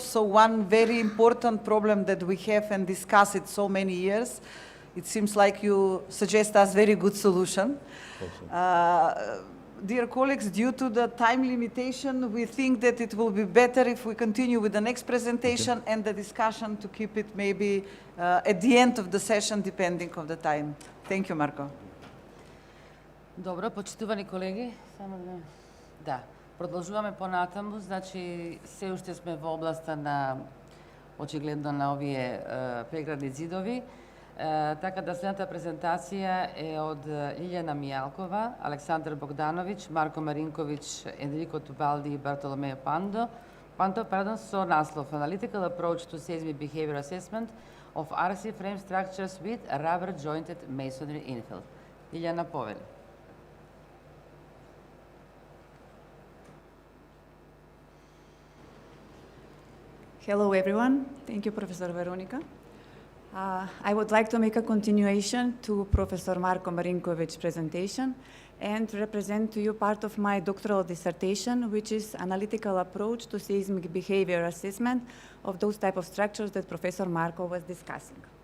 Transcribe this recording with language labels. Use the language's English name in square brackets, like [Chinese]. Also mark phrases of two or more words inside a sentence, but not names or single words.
[English] So one very important problem that we have and discuss it so many years, it seems like you suggest us very good solution. Dear colleagues, due to the time limitation, we think that it will be better if we continue with the next presentation and the discussion to keep it maybe at the end of the session, depending on the time. Thank you, Marko. [Macedonian] Dobro, почитувани колеги, само да. Продолжуваме понатаму, значи се уште сме во областа на очигледно на овие преградни зидови. Така да следната презентација е од Илјана Мијалкова, Александар Богдановиќ, Марко Маринковиќ, Енрико Тубалди и Бартоломео Панто, со наслов Analytical Approach to Seismic Behavior Assessment of RC Frame Structures with Rubber Jointed Masonry Infill. Илјана, повели. [English] Hello, everyone. Thank you, Professor Veronica. I would like to make a continuation to Professor Marko Marinkovic's presentation and represent to you part of my doctoral dissertation, which is analytical approach to seismic behavior assessment of those type of structures that Professor Marko was discussing.